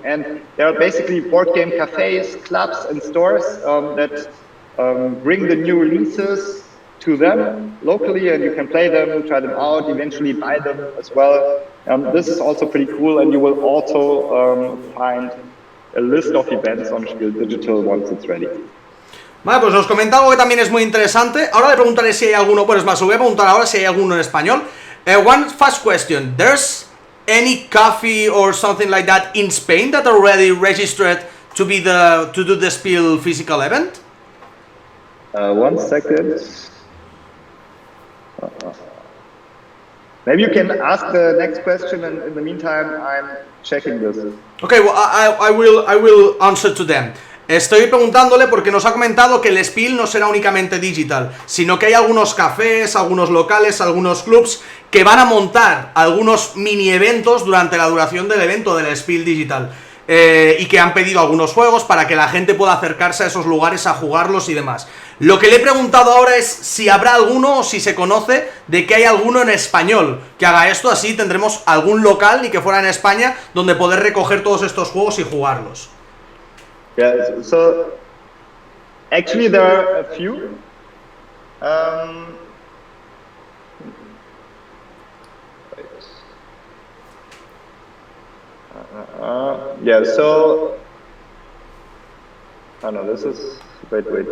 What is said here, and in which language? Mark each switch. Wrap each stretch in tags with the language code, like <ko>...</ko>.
<en>And there are basically board game cafes, clubs, and stores that bring the new releases to them locally, and you can play them, try them out, eventually buy them as well. This is also pretty cool, and you will also find a list of events on SPIEL.digital once it's ready.</en> <es>Vale, pues os comentaba algo que también es muy interesante. Ahora le preguntaré si hay alguno, pues más, os voy a preguntar ahora si hay alguno en español.</es> <en>One fast question. There's any coffee or something like that in Spain that already registered to do the SPIEL physical event? 1 second. Maybe you can ask the next question, and in the meantime, I'm checking this. Okay, well, I will answer to them.</en> <es>Estoy preguntándole porque nos ha comentado que el SPIEL no será únicamente digital, sino que hay algunos cafés, algunos locales, algunos clubs que van a montar algunos mini eventos durante la duración del evento del SPIEL.digital. Y que han pedido algunos juegos para que la gente pueda acercarse a esos lugares a jugarlos y demás. Lo que le he preguntado ahora es si habrá alguno o si se conoce de que hay alguno en español que haga esto, así tendremos algún local y que fuera en España donde poder recoger todos estos juegos y jugarlos.</es> <en>Yeah, so actually there are a few. Yeah, so oh no, this is wait.</en>